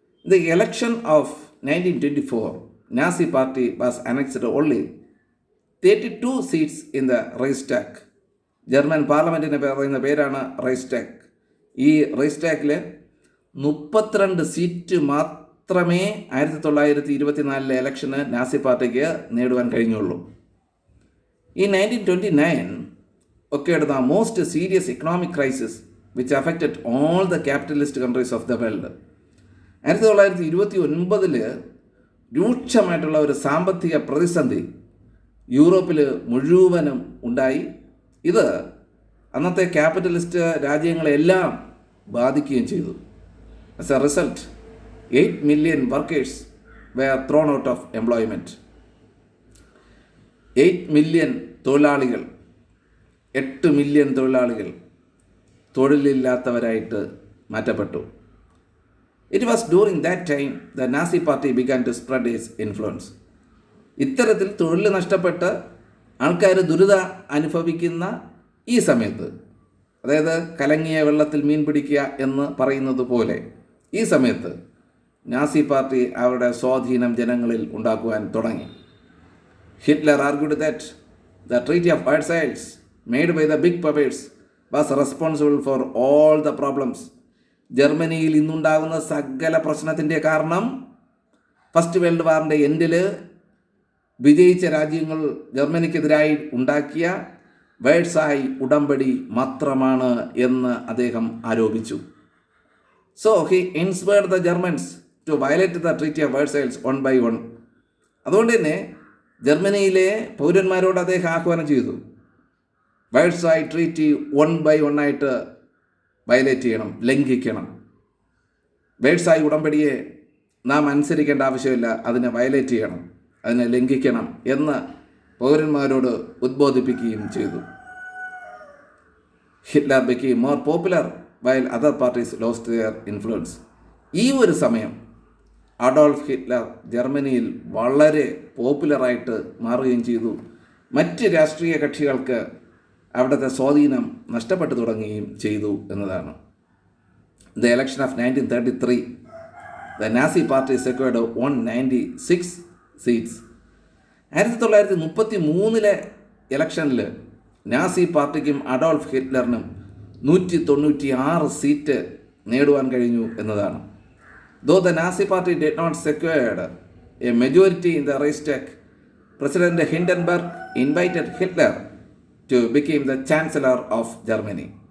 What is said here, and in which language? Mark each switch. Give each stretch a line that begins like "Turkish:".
English: The election of 1924 Nazi party was annexed only 32 seats in the Reichstag.
Malayalam: German പാർലമെൻറ്റിന് പറയുന്ന പേരാണ് റൈസ്ടാഗ്. ഈ റൈസ്ടാഗിൽ 32 seat മാത്രമേ 1924 ഇലക്ഷന് നാസി പാർട്ടിക്ക് നേടുവാൻ കഴിഞ്ഞുള്ളൂ.
English: ഈ 1929 occurred the most serious economic crisis which affected all the capitalist countries of the world.
Malayalam: 1929 രൂക്ഷമായിട്ടുള്ള ഒരു സാമ്പത്തിക പ്രതിസന്ധി യൂറോപ്പിൽ മുഴുവനും ഉണ്ടായി. ഇത് അന്നത്തെ ക്യാപിറ്റലിസ്റ്റ് രാജ്യങ്ങളെല്ലാം ബാധിക്കുകയും ചെയ്തു.
English: As a result 8 million workers were thrown out of employment. 8 million
Malayalam: തൊഴിലാളികൾ, 8 മില്യൺ തൊഴിലാളികൾ തൊഴിലില്ലാത്തവരായിട്ട് മാറ്റപ്പെട്ടു.
English: It was during that time the Nazi party began to spread his influence.
Malayalam: ഇത്തരത്തിൽ തൊഴിൽ നഷ്ടപ്പെട്ട് ആൾക്കാർ ദുരിതം അനുഭവിക്കുന്ന ഈ സമയത്ത്, അതായത് കലങ്ങിയ വെള്ളത്തിൽ മീൻ പിടിക്കുക എന്ന് പറയുന്നത് പോലെ ഈ സമയത്ത് നാസി പാർട്ടി അവരുടെ സ്വാധീനം ജനങ്ങളിൽ ഉണ്ടാക്കുവാൻ തുടങ്ങി.
English: Hitler argued that the Treaty of Versailles made by the big powers was responsible for all the problems.
Malayalam: ജർമ്മനിയിൽ ഇന്നുണ്ടാകുന്ന സകല പ്രശ്നത്തിൻ്റെ കാരണം ഫസ്റ്റ് വേൾഡ് വാറിൻ്റെ എൻഡിൽ വിജയിച്ച രാജ്യങ്ങൾ ജർമ്മനിക്കെതിരായി ഉണ്ടാക്കിയ വേഴ്സായി ഉടമ്പടി മാത്രമാണ് എന്ന് അദ്ദേഹം ആരോപിച്ചു.
English: So he inspired the Germans to violate the treaty of Versailles one by one.
Malayalam: അതുകൊണ്ട് തന്നെ ജർമ്മനിയിലെ പൗരന്മാരോട് അദ്ദേഹം ആഹ്വാനം ചെയ്തു, വേഴ്സായി ട്രീറ്റി
English: 1 by 1
Malayalam: ആയിട്ട് വയലേറ്റ് ചെയ്യണം, ലംഘിക്കണം. വേഴ്സായി ഉടമ്പടിയെ നാം അനുസരിക്കേണ്ട ആവശ്യമില്ല, അതിനെ വയലേറ്റ് ചെയ്യണം, അതിനെ ലംഘിക്കണം എന്ന് പൗരന്മാരോട് ഉദ്ബോധിപ്പിക്കുകയും ചെയ്തു.
English: Hitler became more popular while other parties lost their influence.
Malayalam: ഈ ഒരു സമയം അഡോൾഫ് ഹിറ്റ്ലർ ജർമ്മനിയിൽ വളരെ പോപ്പുലറായിട്ട് മാറുകയും ചെയ്തു. മറ്റ് രാഷ്ട്രീയ കക്ഷികൾക്ക് അവിടുത്തെ സ്വാധീനം നഷ്ടപ്പെട്ടു തുടങ്ങുകയും ചെയ്തു എന്നതാണ്.
English: The election of 1933 the Nazi party secured 196 seats.
Malayalam: 1933 ഇലക്ഷനിൽ നാസി പാർട്ടിക്കും അഡോൾഫ് ഹിറ്റ്ലറിനും 196 സീറ്റ് നേടുവാൻ കഴിഞ്ഞു എന്നതാണ്.
English: Though the Nazi party did not secure a majority in the Reichstag, President Hindenburg invited Hitler to become the Chancellor of Germany.